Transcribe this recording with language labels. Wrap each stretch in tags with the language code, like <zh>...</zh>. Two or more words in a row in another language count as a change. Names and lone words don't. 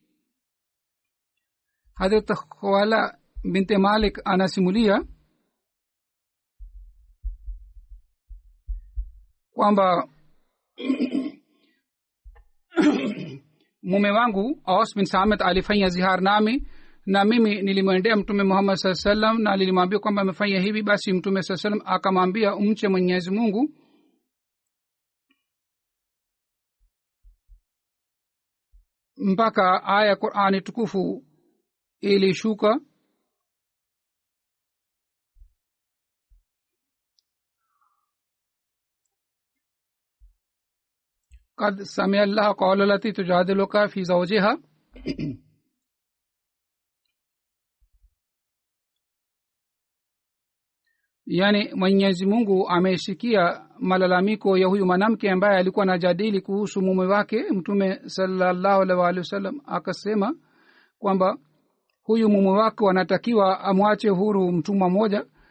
<sw>Hazrat Khawla binti Malik anasimulia kwamba mume wangu Aus bin Samit alifanya zihar nami, na mimi nilimwendea Mtume Muhammad</sw> <ar>صلى الله عليه وسلم</ar> <sw>na nilimwambia kwamba amefanya hivi. Basi Mtume</sw> <ar>صلى الله عليه وسلم</ar> <sw>akamwambia, umche Mwenyezi Mungu. Mpaka aya Qur'ani tukufu ilishuka.</sw> <ar>قد سمع الله قول التي تجادلك في زوجها.</ar> <sw>Yani Mwenyezi Mungu amesikia malalamiko ya huyu mwanamke ambaye alikuwa anajadili kuhusu mume wake. Mtume</sw> <ar>صلى الله عليه وسلم</ar> <sw>akasema kwamba huyu mume wake anatakiwa amwache huru mtumwa mmoja.</sw>